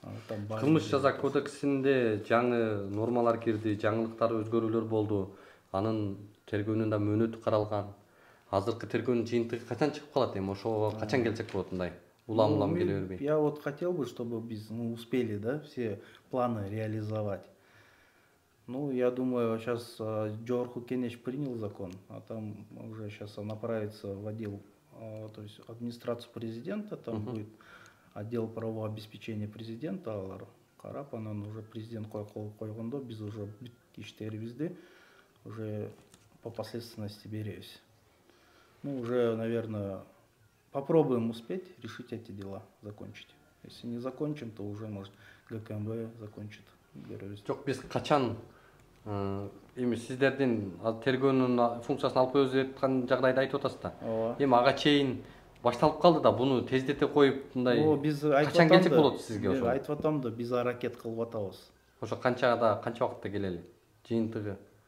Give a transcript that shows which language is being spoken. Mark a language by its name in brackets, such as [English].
[Kyrgyz] Кылмыш жаза кодексинде жаңы нормалар кирди, жаңылыктар, өзгөрүүлөр болду. Анын тергөөнүн да мөөнөтү каралган. Азыркы тергөөнүн жыйынтыгы качан чыгып калат эми? Ошого качан келсек болот мындай? Улам келе бербей. [Russian] Я вот хотел бы, чтобы мы успели, да, все планы реализовать. Ну, я думаю, сейчас Жогорку Кенеш принял закон, а там уже сейчас направится в отдел, то есть администрацию президента, там будет отдел правового обеспечения президента, [Kyrgyz] алар карап, анан уже президент койгондо биз уже иштерибизди [Russian] уже по последственности беребиз. Ну, уже, наверное, попробуем успеть решить эти дела, закончить. Если не закончим, то уже, может, ГКМБ закончит. [Kyrgyz] Жок, биз качан эми сиздердин тергөөнүн функциясын алып өзү аткан жагдайда айтып атасыз да. Эми ага чейин башталып калды да, буну тездете коюп мындай качан келсек болот сизге ошо? Айтып атам да, биз аракет кылып атабыз. Ошо канча убакытта келели? Жыйынтыгы?